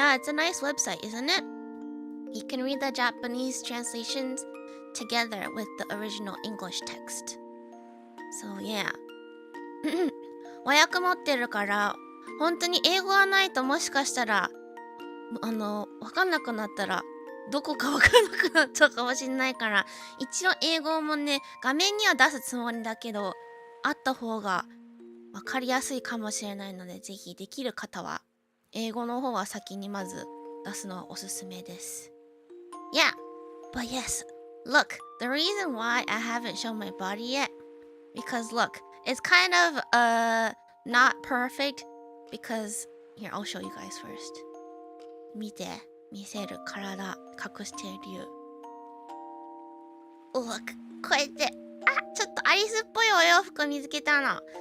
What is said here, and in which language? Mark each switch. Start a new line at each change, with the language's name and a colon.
English: Yeah, it's a nice website, isn't it? You can read the Japanese translations together with the original English text. So yeah.
Japanese: 和訳持ってるから、本当に英語がないともしかしたら、わかんなくなったら、どこかわかんなくなっちゃうかもしれないから、一応英語もね、画面には出すつもりだけど、あった方がわかりやすいかもしれないので、ぜひできる方は、英語の方は先にまず出すのはおすすめです。
English: Yeah, but yes, look, the reason why I haven't shown my body yet, because look, it's kind of not perfect, because, here, I'll show you guys first.
Japanese: 見せる体隠してる理由。 Look, こうやって、ちょっとアリスっぽいお洋服見つけたの。